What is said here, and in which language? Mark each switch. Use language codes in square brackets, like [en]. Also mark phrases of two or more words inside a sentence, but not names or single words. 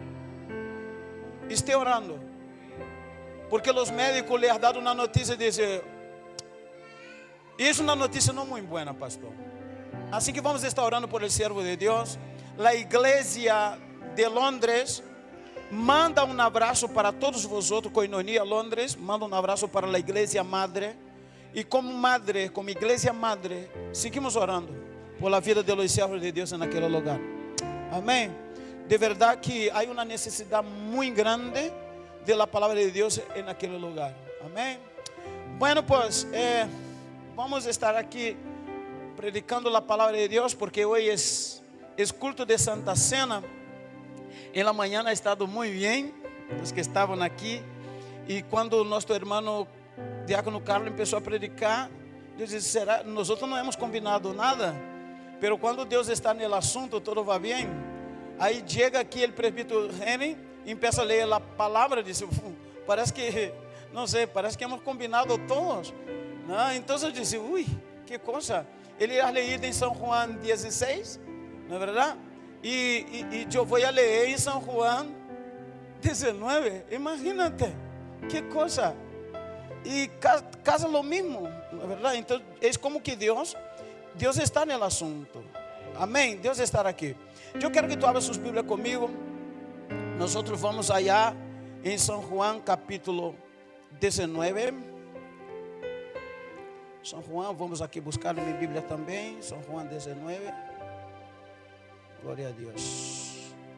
[pt] Esté orando, porque os médicos lhe han dado uma notícia de dizer, e é uma notícia não muito boa, pastor. Assim que vamos estar orando por el servo de Deus. A igreja de Londres manda um abraço para todos vosotros, Koinonia Londres, manda um abraço para a igreja madre. E como igreja madre, seguimos orando por a vida de los servos de Deus naquele lugar. Amém. De verdade que há uma necessidade muito grande de la palavra de Deus naquele lugar. Amém. [es] Bueno, pues [pt] vamos estar aqui predicando a palavra de Deus, porque hoje é culto de Santa Cena. [es] En la mañana ha estado muy bien, los que estaban aquí. Y cuando nuestro hermano diácono Carlos empezó a predicar, yo dije, será, nosotros no hemos combinado nada, pero cuando Dios está en el asunto, todo va bien. Ahí llega aquí el presbítero Henry y empieza a leer la palabra, dice, parece que [pt] Não sei, [es] parece que hemos combinado todos, ¿no? [pt] Entonces eu disse, [es] uy, que cosa. [pt] Ele [es] ha leído [pt] em São João 16, não é verdade? E eu vou ler em São João 19, [es] imagínate, que cosa. E casa lo mismo, [pt] não é verdade? Então é como que Deus está no assunto. Amém? Deus está aqui. Eu quero que tu abras sus Bíblias comigo. Nós vamos allá em São João capítulo 19. São João, vamos aqui buscar na minha Bíblia também. São João 19. Glória a Deus.